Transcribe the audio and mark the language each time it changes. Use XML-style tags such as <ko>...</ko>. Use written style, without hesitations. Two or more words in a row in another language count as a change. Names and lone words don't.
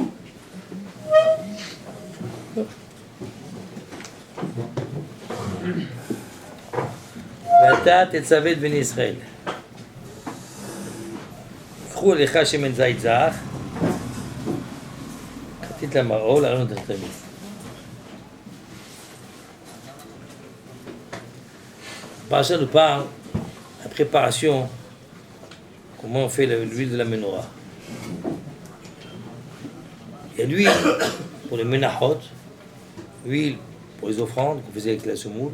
<he>ואתה תצווה את בני ישראל קחו לך שמן זית זך כתית למאור לעלות נר תמיד.</he> <fr>Parle nous parle la préparation, comment on fait l'huile de la menorah. Il y a l'huile pour les menachot, l'huile pour les offrandes qu'on faisait avec la semoule.</fr>